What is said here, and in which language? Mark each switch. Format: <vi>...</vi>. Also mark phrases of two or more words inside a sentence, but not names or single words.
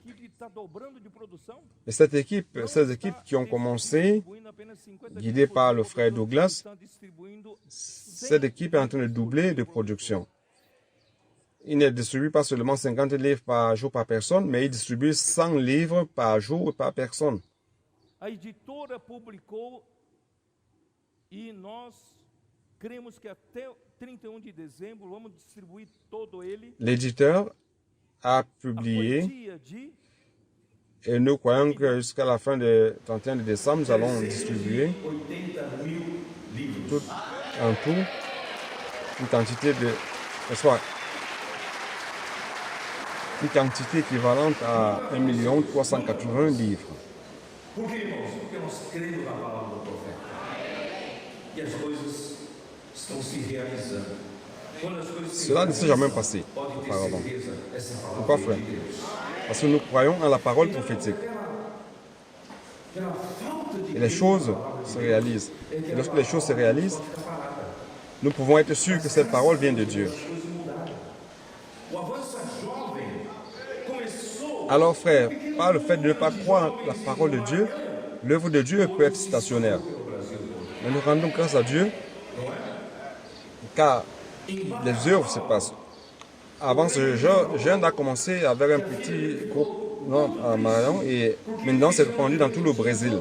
<fr>Et ces équipes qui ont commencé, guidées par le frère Douglas, cette équipe est en train de doubler de production. Il ne distribue pas seulement 50 livres par jour par personne, mais il distribue 100 livres par jour et par personne.</fr> <pt>A editora publicou e nós cremos que até 31 de dezembro vamos distribuir todo ele.</pt> <fr>L'éditeur a publié et nous croyons que jusqu'à la fin du 31 de décembre, nous allons distribuer tout, en tout une quantité de une quantité équivalente à 1 380 livres.</fr> <pt>Por que, irmãos? Porque nós cremos na palavra do profeta. E as coisas estão se realizando. Quando as coisas se</pt> <fr>Cela ne s'est jamais passé</fr> <pt>pode ter</pt> <fr>auparavant.</fr> <pt>certeza, essa palavra</pt> <fr>Pourquoi, frère? Parce que nous croyons en la parole prophétique.</fr> <pt>pela falta de</pt> <fr>Et les choses se réalisent. Et lorsque les choses se réalisent, nous pouvons être sûrs que cette parole vient de Dieu.</fr> <pt>o avanço jovem começou</pt> <fr>Alors, frère, par le fait de ne pas croire la parole de Dieu, l'œuvre de Dieu peut être stationnaire. Mais nous rendons grâce à Dieu, car les œuvres se passent. Avant, ce jeune a commencé avec un petit groupe à Marion et maintenant c'est répandu dans tout le Brésil.</fr>